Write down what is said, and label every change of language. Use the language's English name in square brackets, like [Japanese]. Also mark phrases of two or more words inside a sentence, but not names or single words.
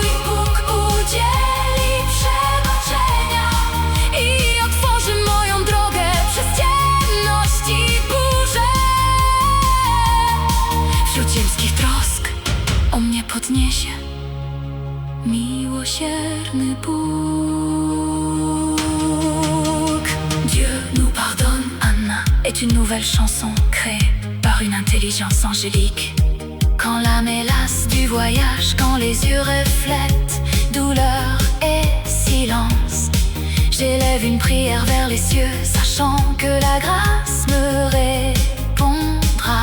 [Polish] Bóg udzieli przebaczenia i otworzy moją drogę przez ciemność i burzę. Wśród ziemskich trosk On mnie podniesie, miłosierny Bóg. [French] Dieu nous pardonne. Anna est une nouvelle chanson créée par une intelligence angélique. Quand l'âme est lasse du voyage, quand les yeux reflètent douleur et silence, j'élève une prière vers les cieux, sachant que la grâce me répondra.